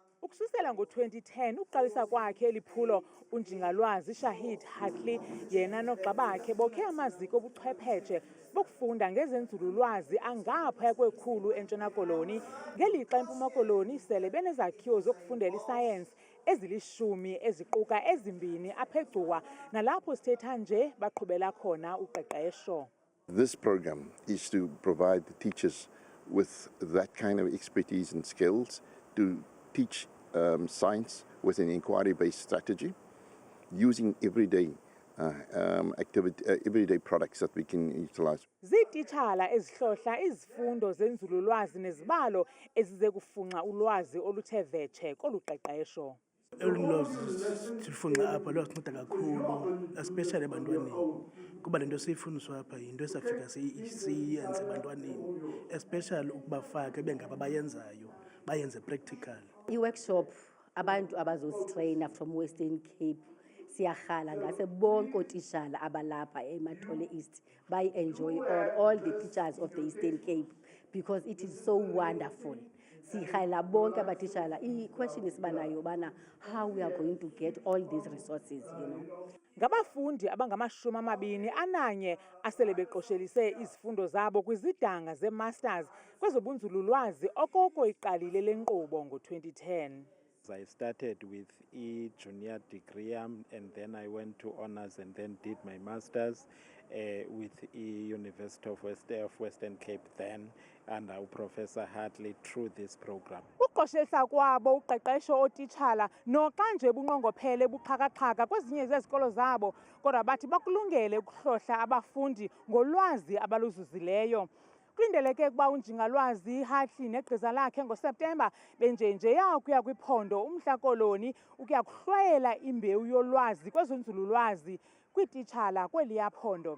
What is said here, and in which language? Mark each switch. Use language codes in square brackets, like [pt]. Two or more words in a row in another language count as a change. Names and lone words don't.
[xh] Ukususela ngo-2010 uqalisa kwakhe eliphulo uNjingalwazi Shaheed Hatley yena noxa bakhe bokhe amaziko obuchwephetshe bokufunda ngezenzululwazi angaphaya kwekhulu eNtshona Koloni ngelixa eMpuma Koloni sele benezakhiwo zokufundela isayensi ezili-10 eziquka ezimbini apha eGcuwa nalapho sithetha nje baqhubela khona uqeqesho. [en] This program is to provide the teachers with that kind of expertise and skills to teach science with an inquiry-based strategy using everyday everyday products that we can utilize. [xh] Zititshala ezihlohla izifundo zenzululwazi nezibalo ezize kufunxa ulwazi oluthe vetshe koluqeqesho. Sifunxa apha lwasinceda kakhulu especially ebantwaneni kuba lento siyifundiswa apha yinto esafika siyenze ebantwaneni especially ukubafaka bengaba bayenzayo bayenze practical. I-workshop abantu abazositrayina from Western Cape siyarhala ngase bonke ootishala abalapha eMathole East bayi-enjoy [en] all the teachers of the Eastern Cape because it is so wonderful. [xh] Sirhalela bonke abatishala. I-question isibanayo bana [en] how we are going to get all these resources, you know. [xh] Ngabafundi abangama-21 asele beqoshelise izifundo zabo kwizidanga ze-masters kwezobunzululwazi okoko iqalile le nkqubo ngo-2010. [en] I started with junior degree and then I went to honors and then did my masters with University of Western Cape then under Professor Hartley through this program. [xh] Uqoshelisa kwabo uqeqesho ootitshala noxa nje bunqongophele buxhakaxhaka kwezinye zezikolo zabo kodwa bathi bakulungele ukuhlohla abafundi ngolwazi abaluzuzileyo. Kulindeleke ukuba uNjingalwazi Hatley negqiza lakhe ngoSeptemba benjenjeya ukuya kwiphondo uMntla Koloni ukuya kuhlwayela imbewu yolwazi kwezenzululwazi kwiititshala kweliya phondo.